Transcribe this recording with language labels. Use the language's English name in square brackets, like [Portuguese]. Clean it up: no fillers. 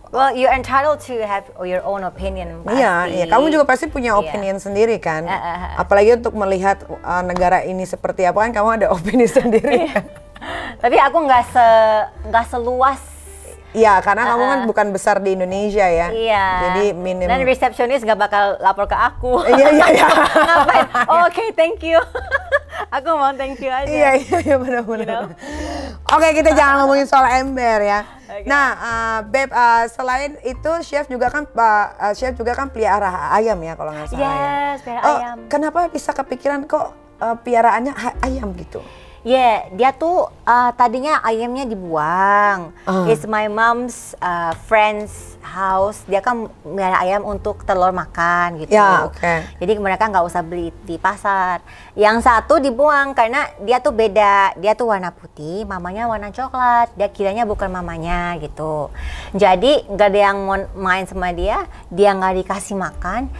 [English] Well, you're entitled to have your own opinion. [Indonesian] Iya. Kamu juga pasti punya opinion sendiri kan. Apalagi untuk melihat negara ini seperti apa kan, kamu ada opini sendiri. Kan? Tapi aku nggak seluas. Iya, karena kamu kan bukan besar di Indonesia ya. Iya. Jadi minim. Dan resepsionis gak bakal lapor ke aku. Iya. Ngapain? Oke, thank you. Aku mau thank you aja. Iya, benar-benar. Oke, kita jangan ngomongin soal ember ya. Nah, Beb, selain itu chef juga kan pelihara ayam ya kalau nggak salah. Yes, pelihara ayam. Kenapa bisa kepikiran kok piaraannya ayam gitu? Dia tuh tadinya ayamnya dibuang. [English] It's my mom's friend's house. [Indonesian] Dia kan melihara ayam untuk telur makan gitu. Jadi mereka nggak usah beli di pasar. Yang satu dibuang karena dia tuh beda. Dia tuh warna putih, mamanya warna coklat. Dia kiranya bukan mamanya gitu. Jadi nggak ada yang mau main sama dia nggak dikasih makan.